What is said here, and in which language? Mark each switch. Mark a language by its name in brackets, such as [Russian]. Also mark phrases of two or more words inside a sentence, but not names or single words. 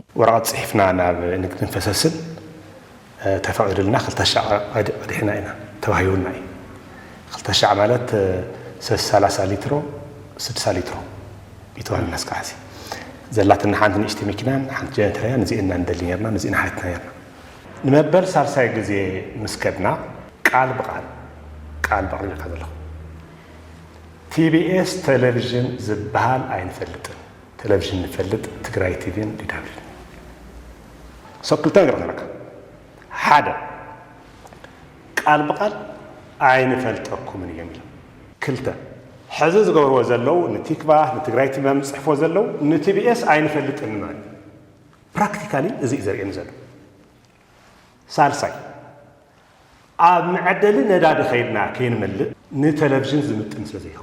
[Tigrinya] ወረቐት ጽሒፍና ናብ ንግድን ፈሰስን ተፈቒዱልና 200 ቀዲሕና ኢና ተዋሂቡና እዩ 200 ማለት 30 ሊትሮ 6 ሊትሮ ይተዋል ናስካሲ ዘላትና ሓንቲ ንእሽቲ መኪናን ሓንቲ ጀነተርያ ነዚእና እንደልየርና ነዚእና ሓይትና የርና ንመበል ሳልሳይ ግዜ ምስከድና ቃል በቃል ይካዘለኹ TBS ቴሌቪዥን ዝበሃል ኣይንፈልጥን ቴሌቪዥን ንፈልጥ ትግራይ ቲቪን DW ሰክልተ ነገር ተለካ ሓደ ቃል በቃል ኣይንፈልጠኩምን የሚል ክልተ ሕዚ ዝገብርዎ ዘለው ንቲክባህ ንትግራይ ቲቪ ምጽሕፎ ዘለው ንTBS ኣይንፈልጥን ማለት ፕራክቲካሊ እዚ ዘርእየን ዘሎ ሳልሳይ ኣብ መዕደሊ ነዳዲ ኸይድና ከይንመልእ ንቴሌቪዥን ዝምጥን ስለዘይኸውን